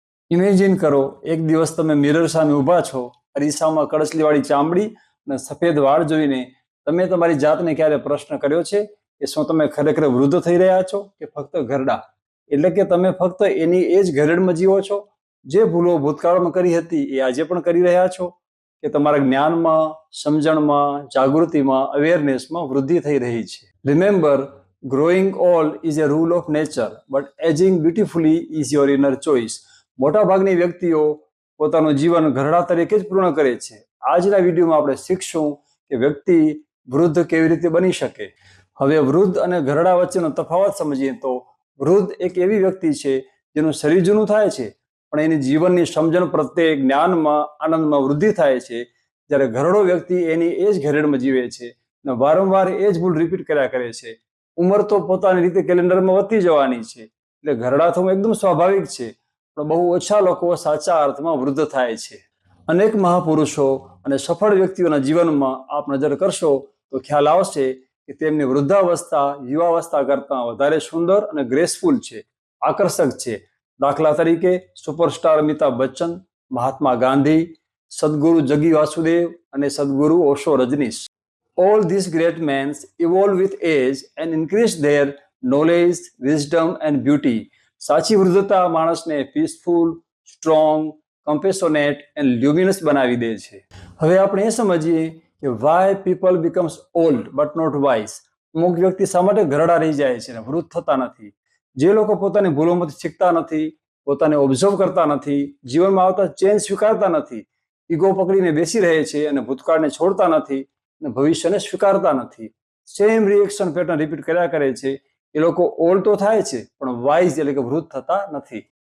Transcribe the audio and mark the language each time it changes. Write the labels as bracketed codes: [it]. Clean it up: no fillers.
[gu] Imagine કરો, એક દિવસ તમે મિરર સામે ઊભા છો, અરીસામાં કળસલીવાળી ચામડી અને સફેદ વાળ જોઈને તમે તમારી જાતને ક્યારે પ્રશ્ન કર્યો છે કે શું તમે ખરેખર વૃદ્ધ થઈ રહ્યા છો કે ફક્ત ઘરડા? એટલે કે તમે ફક્ત એની એ જ ઘરેડમાં જીવો છો? જે ભૂલો ભૂતકાળમાં કરી હતી એ આજે પણ કરી રહ્યા છો? કે તમારા જ્ઞાનમાં, સમજણમાં, જાગૃતિમાં, અવેરનેસમાં વૃદ્ધિ થઈ રહી છે? [en] Remember, growing old is a rule of nature, but aging beautifully is your inner choice. [gu] મોટાભાગની વ્યક્તિઓ પોતાનું જીવન ઘરડા તરીકે જ પૂર્ણ કરે છે. આજના વિડીયોમાં આપણે શીખશું કે વ્યક્તિ વૃદ્ધ કેવી રીતે બની શકે. હવે વૃદ્ધ અને ઘરડા વચ્ચેનો તફાવત સમજીએ તો વૃદ્ધ એક એવી વ્યક્તિ છે જેનું શરીર જૂનું થાય છે પણ એની જીવનની સમજણ પ્રત્યે જ્ઞાનમાં, આનંદમાં વૃદ્ધિ થાય છે. જ્યારે ઘરડો વ્યક્તિ એની એ જ ઘરેડમાં જીવે છે અને વારંવાર એ જ ભૂલ રિપીટ કર્યા કરે છે. ઉંમર તો પોતાની રીતે કેલેન્ડરમાં વધતી જવાની છે, એટલે ઘરડા થવું એકદમ સ્વાભાવિક છે, પણ બહુ ઓછા લોકો સાચા અર્થમાં વૃદ્ધ થાય છે. અનેક મહાપુરુષો અને સફળ વ્યક્તિઓના જીવનમાં આપ નજર કરશો તો ખ્યાલ આવશે કે તેમની વૃદ્ધાવસ્થા યુવાવસ્થા કરતાં વધારે સુંદર અને ગ્રેસફુલ છે, આકર્ષક છે. દાખલા તરીકે સુપરસ્ટાર અમિતાભ બચ્ચન, મહાત્મા ગાંધી, સદગુરુ જગી વાસુદેવ અને સદગુરુ Osho Rajnish. [en] All these great men evolve with age and increase their knowledge, wisdom and beauty. [gu] સાચી વૃદ્ધતા માણસને [en] peaceful, strong, compassionate and luminous [gu] બનાવી દે છે. હવે આપણે એ સમજીએ કે [en] Why people becomes old but not wise. [gu] અમુક વ્યક્તિ શા માટે ઘરડા રહી જાય છે અને વૃદ્ધ થતા નથી? જે લોકો પોતાની ભૂલોમાંથી શીખતા નથી, પોતાને ઓબ્ઝર્વ કરતા નથી, જીવનમાં આવતા ચેન્જ સ્વીકારતા નથી, ઈગો પકડીને બેસી રહે છે અને ભૂતકાળને છોડતા નથી અને ભવિષ્યને સ્વીકારતા નથી, સેમ રિએક્શન પેટર્ન રિપીટ કર્યા કરે છે, એ લોકો ઓલ્ડ તો થાય છે પણ વાઇઝ એટલે કે વૃદ્ધ થતા નથી.